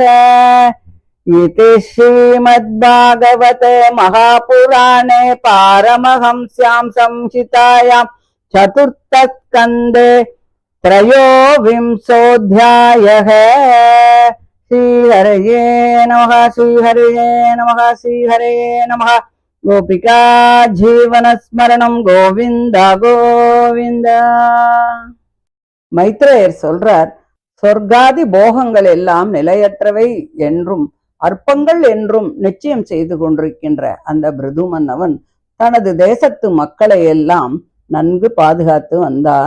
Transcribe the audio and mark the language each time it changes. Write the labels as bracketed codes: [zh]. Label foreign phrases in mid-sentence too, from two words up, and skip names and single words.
[sa] इति श्रीमद्भागवते महापुराणे पारमहंस्यां संहितायां चतुर्थस्कन्धे त्रयोविंशोऽध्यायः। श्रीहरये नमः श्रीहरये नमः श्रीहरये नमः। गोपिका जीवनस्मरणं गोविन्द गोविन्द। [ta] மைத்ரேயர் சொல்றார், சொர்க்காதி போகங்கள் எல்லாம் நிலையற்றவை என்றும் அற்பங்கள் என்றும் நிச்சயம் செய்து கொண்டிருக்கின்ற அந்த பிருது மன்னவன் தனது தேசத்து மக்களை எல்லாம் நன்கு பாதுகாத்து வந்தான்.